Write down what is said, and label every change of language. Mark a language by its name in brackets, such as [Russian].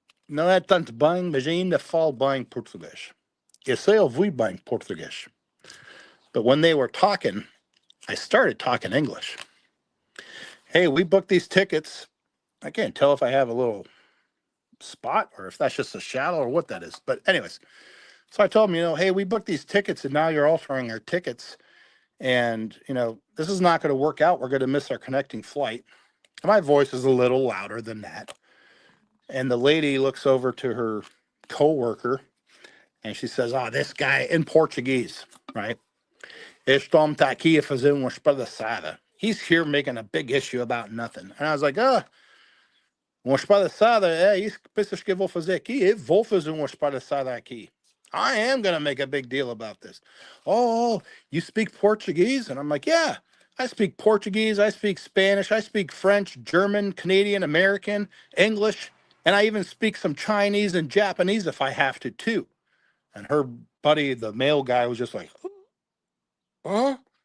[Portuguese] Não é tanto bem, mas ainda falo bem português. Eu sei ouvir bem português. [English] But when they were talking, I started talking English. Hey, we booked these tickets. I can't tell if I have a little spot or if that's just a shadow or what that is. But anyways, so I told him, hey, we booked these tickets and now you're altering our tickets. And, this is not going to work out. We're going to miss our connecting flight. And my voice is a little louder than that. And the lady looks over to her coworker and she says, this guy in Portuguese, right? [Portuguese] Estou aqui a fazer uma espalhaçada. [English] He's here making a big issue about nothing. And I was like, [Portuguese] uma espalhaçada, isso que pensas que eu vou fazer aqui? Eu vou fazer uma espalhaçada aqui. [English] I am going to make a big deal about this. Oh, you speak Portuguese? And I'm like, yeah, I speak Portuguese. I speak Spanish. I speak French, German, Canadian, American, English. And I even speak some Chinese and Japanese if I have to, too. And her buddy, the male guy, was just like, huh?